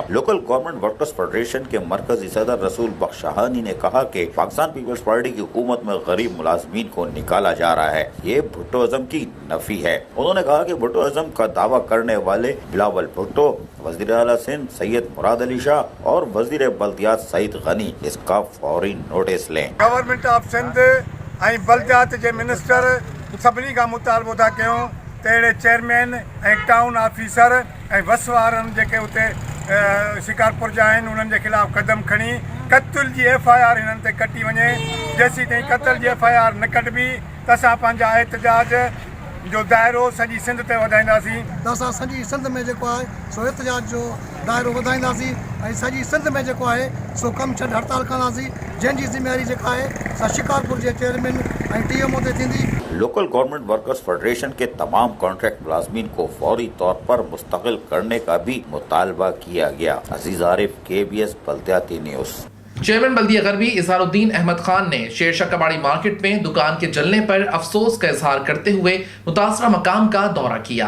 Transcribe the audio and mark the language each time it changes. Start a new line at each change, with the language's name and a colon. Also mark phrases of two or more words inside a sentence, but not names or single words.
Urdu: لوکل گورنمنٹ ورکرز فیڈریشن کے مرکزی صدر رسول بخش شاہانی نے کہا کہ پاکستان پیپلز پارٹی کی حکومت میں غریب ملازمین کو نکالا جا رہا ہے، یہ بھٹو ازم کی نفی ہے. انہوں نے کہا کہ بھٹو ازم کا دعویٰ کرنے والے بلاول بھٹو، وزیر اعلیٰ سندھ سید مراد علی شاہ اور وزیر بلدیات سعید غنی اس کا فوری نوٹس لیں.
Sindhi: गवर्नमेंट ऑफ सिंध ऐं बल्दियात जे मिनिस्टर सभिनी खां मुतालबो था कयूं त अहिड़े चेयरमैन ऐं
English: Town Officer
Sindhi: ऐं बस वारनि जेके उते शिकारपुर जा आहिनि उन्हनि जे ख़िलाफ़ कदम खणी क़त्ल जी FIR हिननि ते कटी वञे। जेसीं ताईं क़त्ल जी FIR न कटिबी त असां पंहिंजा एहतजाज जो दायरो सॼी सिंध ते वधाईंदासीं। त असां सॼी सिंध में जेको आहे सो एहतजाज जो दायरो वधाईंदासीं ऐं सॼी सिंध में जेको आहे सो कमु छॾ हड़ताल कंदासीं, जंहिंजी ज़िम्मेवारी जेका आहे सा शिकारपुर जे चेयरमैन ऐं TMO ते थींदी।
Urdu: لوکل گورنمنٹ ورکرز فیڈریشن کے تمام کنٹریکٹ ملازمین کو فوری طور پر مستقل کرنے کا بھی مطالبہ کیا گیا. عزیز عارف، KBS بلدیاتی نیوز. چیئرمین بلدیہ غربی اظہار الدین احمد خان نے شیر شاہ کباڑی مارکیٹ میں دکان کے جلنے پر افسوس کا اظہار کرتے ہوئے متاثرہ مقام کا دورہ کیا.